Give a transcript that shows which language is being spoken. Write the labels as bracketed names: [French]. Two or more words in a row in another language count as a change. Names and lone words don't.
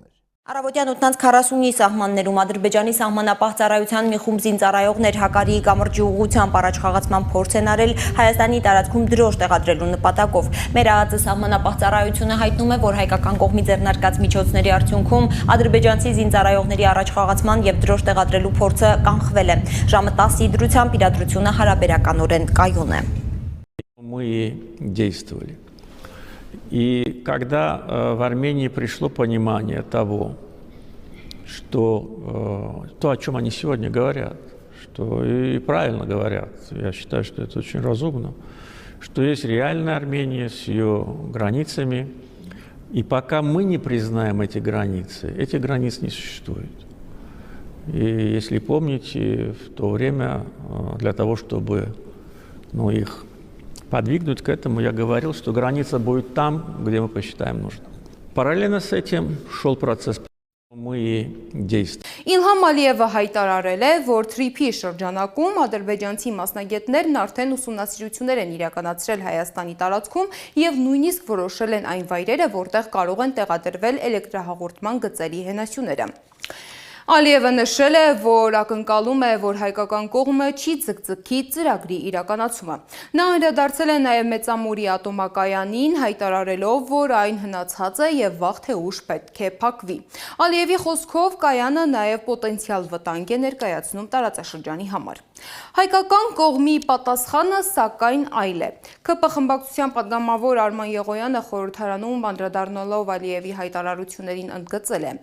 [Armenian] Առավոտյան 8:40-ի սահմաններում Ադրբեջանի սահմանապահ ծառայության մի խումբ զինծառայողներ Հակարիի կամրջի ուղղությամբ առաջխաղացման փորձ են արել Հայաստանի տարածքում դրոշ տեղադրելու նպատակով։ Մեր ԱԱԾ սահմանապահ ծառայությունը հայտնում է, որ հայկական կողմի ձեռնարկած միջոցների արդյունքում ադրբեջանցի զինծառայողների առաջխաղացման եւ դրոշ տեղադրելու փորձը կանխվել է։ Ժամը 10-ի դրությամբ իրադրությունը հարաբերականորեն կայուն է։ [Russian] Мы действовали. И когда в Армении пришло понимание того, что то, о чем они сегодня говорят, что и правильно говорят, я считаю, что это очень разумно, что есть реальная Армения с ее границами, и пока мы не признаем эти границы не существует. И если помните, в то время для того, чтобы их подвигнуть к этому, я говорил, что граница будет там, где мы посчитаем нужным. Параллельно с этим шел процесс, мы действовали. [Armenian] Իլհամ Ալիևը հայտարարել է, որ թրիփի շրջանակում ադրբեջանցի մասնագետներն արդեն ուսումնասիրություններ են իրականացրել Հայաստանի տարածքում եւ նույնիսկ որոշել են այն վայրերը, որտեղ կարող են տեղադրվել էլեկտրահաղորդման գծերի հենասյուները։ Ալիևը նշել է, որ ակնկալում է, որ հայկական կողմը չի ձգձգի ծրագրի իրականացումը։ Նա անդրադարձել է նաև Մեծամորի ատոմակայանին, հայտարարելով, որ այն հնացած է եւ վաղ թե ուշ պետք է փակվի։ Ալիևի խոսքով կայանը նաև պոտենցիալ վտանգ է ներկայացնում տարածաշրջանի համար։ Հայկական կողմի պատասխանը սակայն այլ է։ ԿՊ խմբակցության պատգամավոր Արման Եղոյանը խորհրդարանում անդրադառնալով Ալիևի հայտարարություններին ընդգծել է.